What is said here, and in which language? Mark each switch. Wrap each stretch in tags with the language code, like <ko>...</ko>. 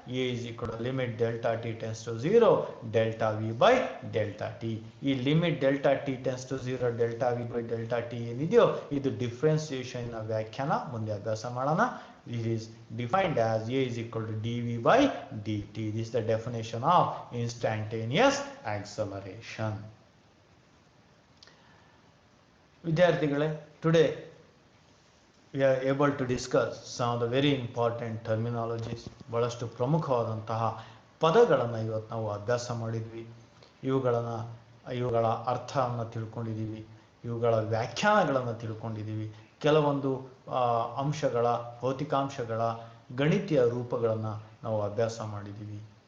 <en>A is equal to limit delta t tends to 0 delta v by delta t.</en> <kn>ಈ limit delta T tends to 0 delta V by delta T ಏನಿದೆಯೋ ಇದು differentiation ವ್ಯಾಖ್ಯಾನ, ಮುಂದೆ ಅಭ್ಯಾಸ ಮಾಡೋಣ.</kn> <en>This is defined as A is equal to dv by dt. This is the definition of instantaneous acceleration. ವಿದ್ಯಾರ್ಥಿಗಳೇ, today we are able to discuss some of the very important terminologies.</en> <kn>ಬಹಳಷ್ಟು ಪ್ರಮುಖವಾದಂತಹ ಪದಗಳನ್ನು ಇವತ್ತು ನಾವು ಅಭ್ಯಾಸ ಮಾಡಿದ್ವಿ. ಇವುಗಳ ಅರ್ಥವನ್ನು ತಿಳ್ಕೊಂಡಿದ್ದೀವಿ, ಇವುಗಳ ವ್ಯಾಖ್ಯಾನಗಳನ್ನು ತಿಳ್ಕೊಂಡಿದ್ದೀವಿ. ಕೆಲವೊಂದು ಅಂಶಗಳ ಭೌತಿಕಾಂಶಗಳ ಗಣಿತೀಯ ರೂಪಗಳನ್ನು ನಾವು ಅಭ್ಯಾಸ ಮಾಡಿದ್ದೀವಿ.</kn>